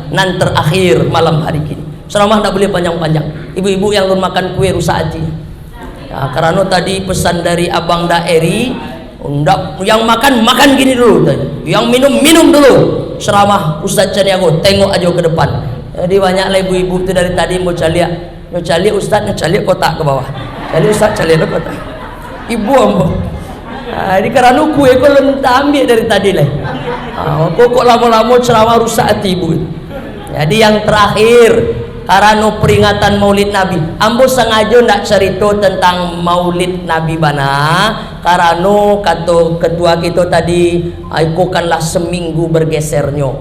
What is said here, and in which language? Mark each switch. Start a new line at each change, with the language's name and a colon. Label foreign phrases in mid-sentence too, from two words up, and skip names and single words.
Indonesian: Dan terakhir malam hari ini, ceramah tidak boleh panjang-panjang. Ibu-ibu yang belum makan kue rusak hati ya, karena tadi pesan dari Abang Daeri, yang makan gini dulu, yang minum dulu. Ceramah Ustaz Caniago tengok aja ke depan.
Minangkabau: Jadi banyaklah ibu-ibu itu dari tadi mau caliak Ustaz, caliak kotak ke bawah, caliak Ustaz, caliak kotak ibu ambo.
Indonesian: Ini karena kue kau tak ambil dari tadi lah. Kok lama-lama ceramah rusak hati ibu. Jadi yang terakhir, karena peringatan Maulid Nabi, ambo sengaja nak cerita tentang Maulid Nabi bana, karena kata ketua kita tadi, ikukanlah seminggu bergesernya.